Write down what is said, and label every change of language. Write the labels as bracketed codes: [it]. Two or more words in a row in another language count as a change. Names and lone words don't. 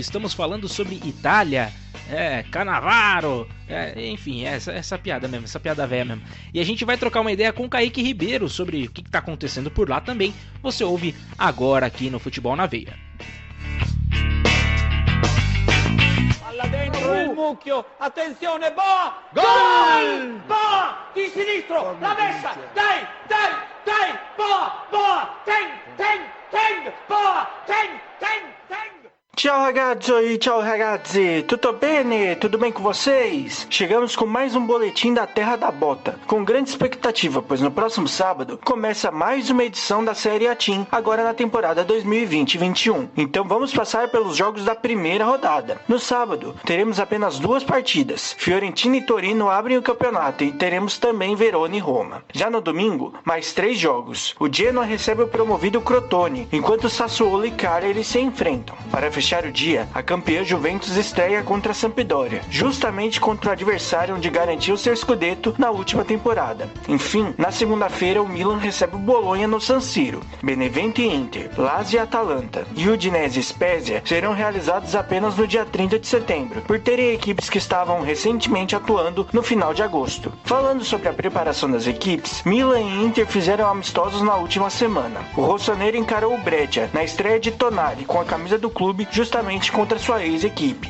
[pt] Estamos falando sobre Itália, Cannavaro, enfim, essa piada mesmo, essa piada velha mesmo. E a gente vai trocar uma ideia com o Kaique Ribeiro sobre o que está acontecendo por lá também. Você ouve agora aqui no Futebol na Veia. [it] Dentro il mucchio, attenzione, [pt] Boa! Gol! Boa! [it] Di sinistro, la messa, dai, [pt] Boa, Teng, Boa, Teng. [it] Ciao ragazzi, ciao ragazzi, [pt] tudo bem com vocês? Chegamos com mais um boletim da Terra da Bota, com grande expectativa, pois no próximo sábado começa mais uma edição da Série A Team, agora na temporada 2020-21. Então vamos passar pelos jogos da primeira rodada. No sábado, teremos apenas 2 partidas. Fiorentina e Torino abrem o campeonato e teremos também Verona e Roma. Já no domingo, mais 3 jogos. O Genoa recebe o promovido Crotone, enquanto Sassuolo e Cagliari se enfrentam. Para fechar o dia, a campeã Juventus estreia contra a Sampdoria, justamente contra o adversário onde garantiu seu scudetto na última temporada. Enfim, na segunda-feira o Milan recebe o Bologna no San Siro. Benevento e Inter, Lazio e Atalanta e Udinese e Spezia serão realizados apenas no dia 30 de setembro, por terem equipes que estavam recentemente atuando no final de agosto. Falando sobre a preparação das equipes, Milan e Inter fizeram amistosos na última semana. O rossonero encarou o Breccia na estreia de Tonali com a camisa do clube justamente contra sua ex-equipe.